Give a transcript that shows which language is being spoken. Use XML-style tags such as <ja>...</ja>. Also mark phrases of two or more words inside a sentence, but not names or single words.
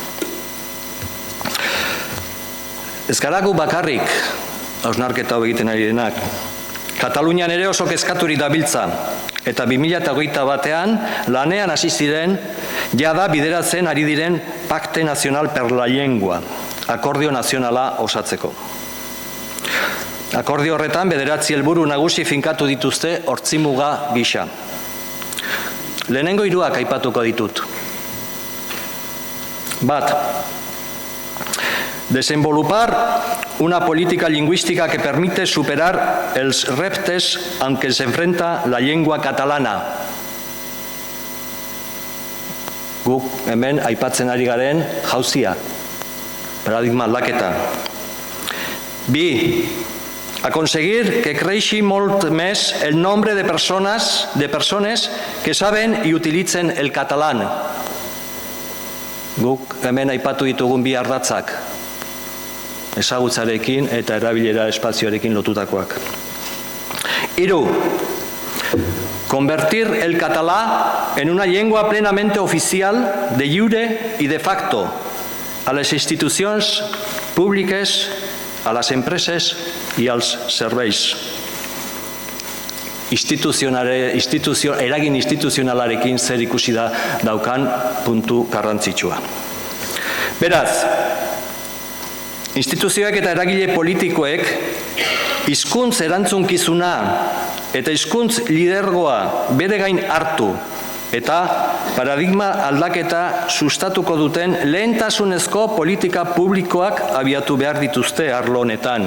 <eu>Ez garagu bakarrik, hausnarketa hau egiten ari denak, Katalunian ere oso kezkaturik dabiltza, eta 2021 batean lanean hasi ziren jada bideratzen ari diren Pacte Nacional per la Lengua, akordio nazionala osatzeko. Akordio horretan 9 helburu nagusi finkatu dituzte hortzimuga gisa. Lehenengo 3 aipatuko ditut. Bat,</eu> <ca>desenvolupar una política lingüística que permite superar els reptes amb què se enfrenta la llengua catalana.</ca> <eu>Guk hemen aipatzen ari garen jauzia, paradigma aldaketa. Bi,</eu> <ca>a conseguir que creixi molt més el nombre de persones que saben i utilitzen el català.</ca> <eu>Guk hemen aipatu ditugun 2 ardatzak, ezagutzarekin eta erabilera espazioarekin lotutakoak. 3.</eu> <ca>Convertir el català en una llengua plenamente oficial,</ca> <la>de jure</la> <ca>i</ca> <la>de facto,</la> <ca>a les institucions públiques, a les empreses i als serveis.</ca> <eu>Eragin instituzionalarekin zer ikusi da daukan puntu garrantzitsua. Beraz, instituzioek eta eragile politikoek hizkuntz erantzunkizuna eta hizkuntz lidergoa bere gain hartu eta paradigma aldaketa sustatuko duten lehentasunezko politika publikoak abiatu behar dituzte arlo honetan.</eu>